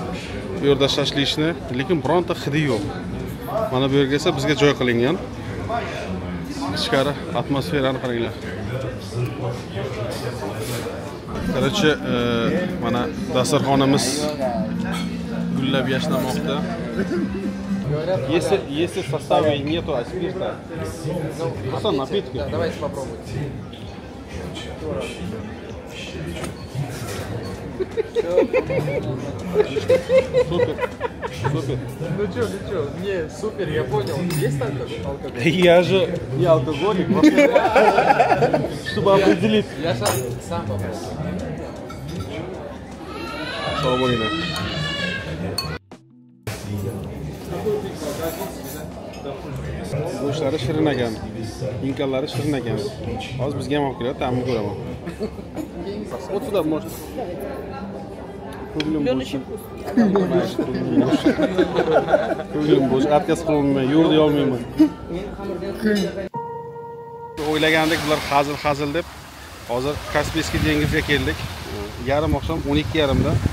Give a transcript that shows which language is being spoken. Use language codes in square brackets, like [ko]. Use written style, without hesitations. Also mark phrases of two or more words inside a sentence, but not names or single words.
[uz] Bu yerda shashlishni, lekin bironta hidi yo'q. Mana bu yerga esa bizga joy qilingan. Ichkari atmosferani qaranglar. Короче, mana dasturxonimiz gullab yashnamoqda. [ru] Если в составе нету спирта, просто напитки. Давайте попробуем. Супер. Ну чё, не, супер, я понял. Есть алкоголь? Я же не алкоголик, чтобы определить. Я сам попробую. [uz] Salmonina. Go'shtlari shirin ekan, inkalari shirin ekan. Hozir bizga ham olib keladi, ta'mini ko'raman. [ru] Вот сюда может. [uz] Ko'nglim bo'sh, отказ qilmayman, yo'q deya olmayman. O'ylagandik bular hazil deb. Hozir Kaspiyskiy dengizga keldik. Yarim oqshom 12:30da.